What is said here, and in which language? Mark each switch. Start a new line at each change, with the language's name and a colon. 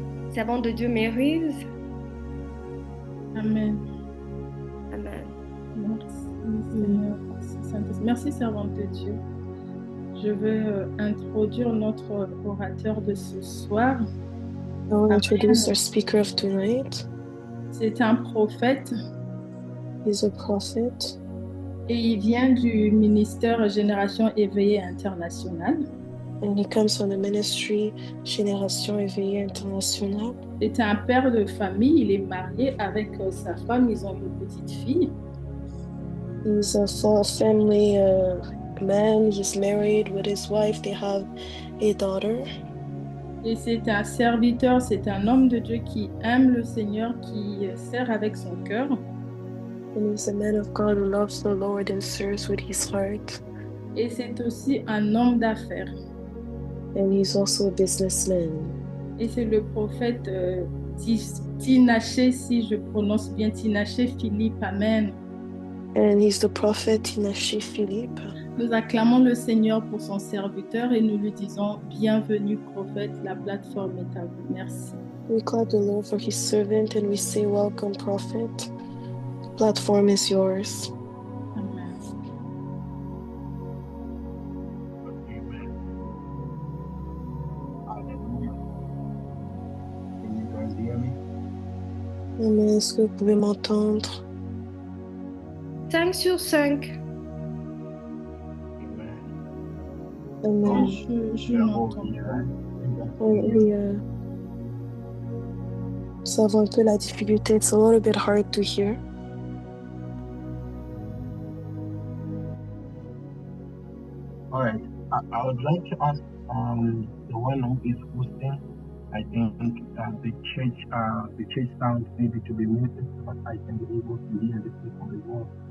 French: Servante de Dieu, Maryse. Amen. Amen. Merci, Seigneur. Merci, servante de Dieu. Je vais introduire notre orateur de ce soir.
English: I will introduce our speaker of tonight.
French: C'est un prophète.
English: He's a prophet.
French: Et il vient du ministère Génération Éveillée Internationale.
English: And he comes from the ministry Génération Éveillée Internationale.
French: C'est un père de famille. Il est marié avec sa femme. Ils ont une petite fille.
English: He's a family man. He's married with his wife. They have a daughter.
French: Et c'est un serviteur, c'est un homme de Dieu qui aime le Seigneur, qui sert avec son cœur.
English: And he's a man of God who loves the Lord and serves with his heart.
French: Et c'est aussi un homme d'affaires.
English: And he's also a businessman.
French: Et c'est le prophète Tinaché, si je prononce bien Tinaché Philippe. Amen.
English: And he's the prophet Tinaché Philippe.
French: Nous acclamons le Seigneur pour son serviteur et nous lui disons bienvenue prophète, la plateforme est à vous. Merci.
English: We clap the Lord for his servant and we say welcome prophet. The platform is yours. Amen. Amen.
French: Est-ce que vous pouvez m'entendre? 5 sur 5. Amen. Je m'entends. Oui, nous avons un peu la difficulté.
English: It's a little bit hard to hear. All right. I would like to ask the one who is hosting. I think the church sound maybe to be muted, but I can be able to hear the people as well.